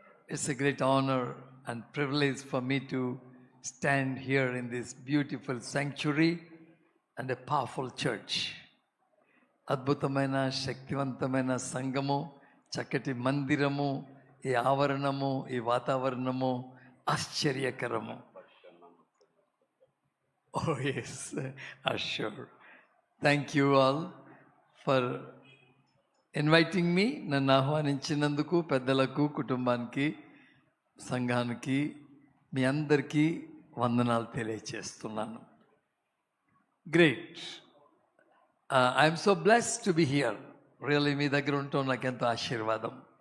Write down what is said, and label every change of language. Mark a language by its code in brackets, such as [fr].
[en] It's a great honour and privilege for me to stand here in this beautiful sanctuary and a powerful church. [te] అద్భుతమైన శక్తివంతమైన సంఘము, చక్కటి మందిరము, ఈ ఆవరణము, ఈ వాతావరణము ఆశ్చర్యకరము. [en] Oh yes, sure. Thank you all for inviting me. [te] నన్ను ఆహ్వానించినందుకు పెద్దలకు, కుటుంబానికి, సంఘానికి, మీ అందరికీ వందనాలు తెలియచేస్తున్నాను. Great. [en] I'm so blessed to be here. Really [te] మీ దగ్గర ఉండటం నాకు ఎంతో ఆశీర్వాదం.